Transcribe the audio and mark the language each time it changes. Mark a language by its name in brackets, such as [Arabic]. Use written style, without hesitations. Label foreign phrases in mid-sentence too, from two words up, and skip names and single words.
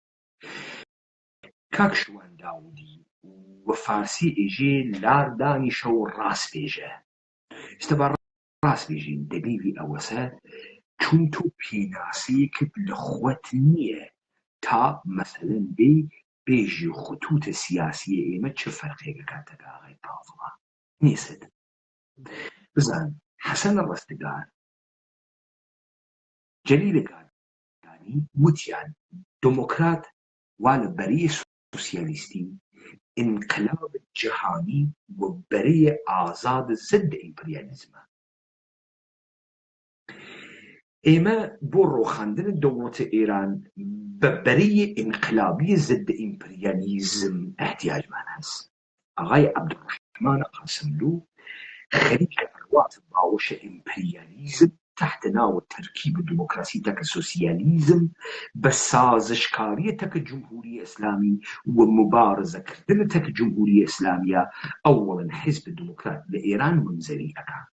[Central Kurdish] کاک شوان داودی و فارسی ئێژێ لاردانیشە و ڕاستپێژە ئێستا بە ڕاستپێژین دەلیلی ئەوەسە چون تۆ پێناسەیەکت لە خۆت نییە تا مەسەلەن بێژی خطوتە سیاسیە ئێمە چه فەرقێکە کاتەکە ئاغای پاڤڵا نیست بزان حەسەن ڕستگار جەلیلە گاردانی وتیان دموکرات وا لە بەرەی سوسیالیستی [Persian] انقلاب جهانی [Central Kurdish] و بەرەی ئازاد [Persian] ضد ئیمپریالیزمە [Central Kurdish] ئێمە بۆ ڕۆخاندنە دەوڵەتە ئێران بە بەرەی انقلابی [Persian] ضد ئیمپریالیزم [Central Kurdish] احتیاجمان هەست ئاغای عەبدوڕەحمان قاسملوو خەریکە ئەڕواتە باوەشە ئیمپریالیزم تحت ناو ترکیب دموکراسی تەکە سوسیالیزم بە سازشکاریە تەکە جمهوری ئیسلامی و مبارزەکردنە تەکە جمهوری ئیسلامیە ئەوڵەن حیزب دموکرات لە ئێران منزەری ئەکا